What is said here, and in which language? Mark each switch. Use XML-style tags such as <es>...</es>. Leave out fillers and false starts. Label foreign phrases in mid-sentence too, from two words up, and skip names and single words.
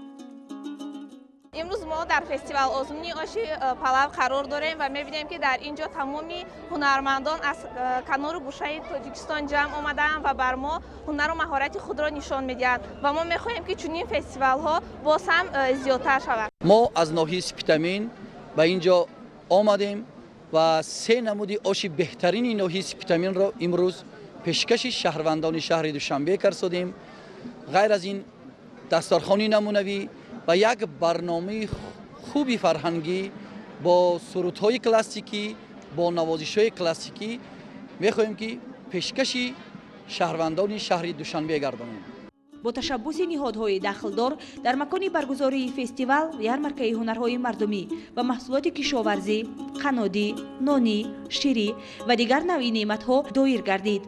<tg>имрӯз мо дар фестивал озмуни оши палав қарор дорем ва мебинем ки дар ин ҷо тамоми ҳунармандон аз канору гӯшаи Тоҷикистон ҷамъ омадаанд ва бар мо ҳунару маҳорати худро нишон медиҳанд ва мо мехоҳем ки чунин фестивалҳо боз ҳам зиёдтар шаванд. мо аз ноҳияи Спитамин ба ин ҷо омадем ва 3 намуди оши беҳтарини ноҳияи Спитаминро имрӯз пешкаши шаҳрвандони шаҳри Душанбе карсодем. ғайр аз ин дастархони намунавӣ ва як барномаи хуби фарҳангӣ бо сурудҳои классикӣ бо навозишҳои классикӣ мехоҳем ки пешкаши шаҳрвандони шаҳри Душанбе гардонем. бо ташаббуси ниҳодҳои дахлдор дар макони баргузории фестивал ярмаркаи ҳунарҳои мардумӣ ва маҳсулоти кишоварзӣ, қаннодӣ, нонӣ, ширӣ ва дигар навъи неъматҳо дойир гардид.</tg>